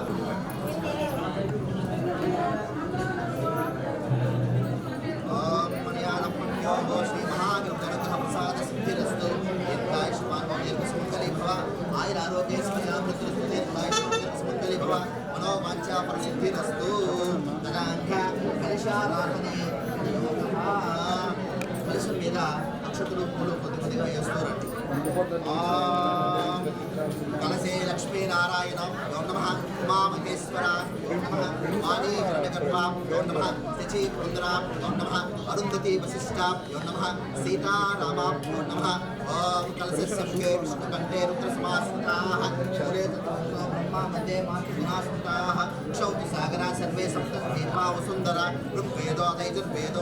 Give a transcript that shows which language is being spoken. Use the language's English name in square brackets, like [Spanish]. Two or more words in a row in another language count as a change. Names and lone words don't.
[Sanskrit] श्री महागणपति प्रसाद सिद्धिरस्तु आयुर आरोग्य सुमंगली भव मनोवांछा प्रसिद्धिरस्तु तदांक कलशाराधने [Telugu] कलशం మీద అక్షతలు పూలు కొద్దిగా వేస్తారండి [Sanskrit] कलशे लक्ष्मी नारायण ओं नमः उमा महेश्वर ओं नमः वाणी हिरण्यगर्भा ओं नमः शची पुंद्रा ओं नमः अरुंधति वशिष्ठा ओं नमः सीता रामा ओं नमः ओं कलशस्य विष्णुकण्ठे रुद्रसमास्ताः शौर्ये ब्रह्मा मध्ये मातृगुणास्ताः क्षौति सागरा सर्वे सप्तद्वीपा वसुन्धरा ऋग्वेदो यजुर्वेदो